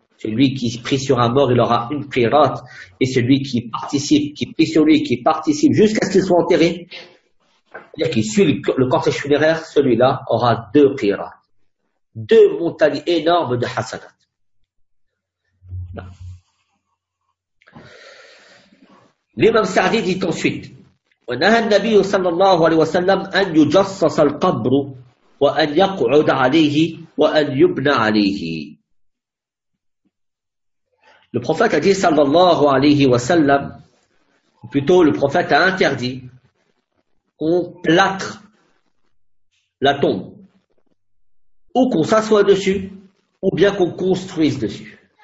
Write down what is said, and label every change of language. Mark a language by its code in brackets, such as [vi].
[fr] Celui qui prie sur un mort, il aura une qirat. Et celui qui participe, qui prie sur lui, qui participe jusqu'à ce qu'il soit enterré, c'est-à-dire qu'il suit le cortège funéraire, celui-là aura deux qirat. Deux montagnes énormes de hasanat. L'imam Sa'di dit ensuite: [ar] وَنَهَى النَّبِيُّ صَلَّى اللَّهُ عَلَيْهِ وَسَلَّمَ أَنْ يُجَصَّصَ الْقَبْرُ وَأَنْ يَقْعُدَ عَلَيْهِ وَأَنْ يُبْنَ عَلَيْهِ. [fr] Le prophète a dit [ar] صَلَّى اللَّهُ عَلَيْهِ وَسَلَّمَ, [fr] plutôt le prophète a interdit qu'on plâtre la tombe, ou qu'on s'assoie dessus, ou bien qu'on construise dessus.